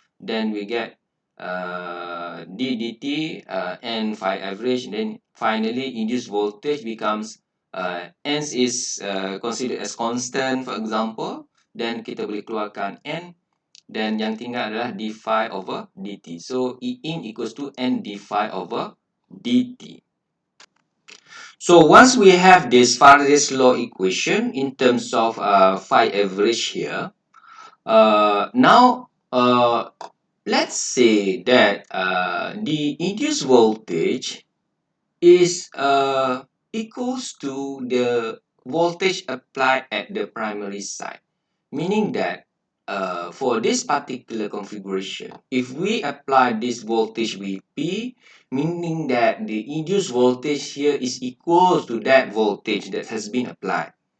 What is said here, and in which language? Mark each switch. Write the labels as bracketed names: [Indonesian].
[English] Then we get d dt n phi average. Then finally, induced voltage becomes n is considered as constant, for example. [Malay] Then kita boleh keluarkan n. Then yang tinggal adalah d phi over dt. [English] So E in equals to n d phi over dt. So once we have this Faraday's law equation in terms of phi average here, now let's say that the induced voltage is equals to the voltage applied at the primary side, meaning that for this particular configuration, if we apply this voltage Vp, meaning that the induced voltage here is equal to that voltage that has been applied.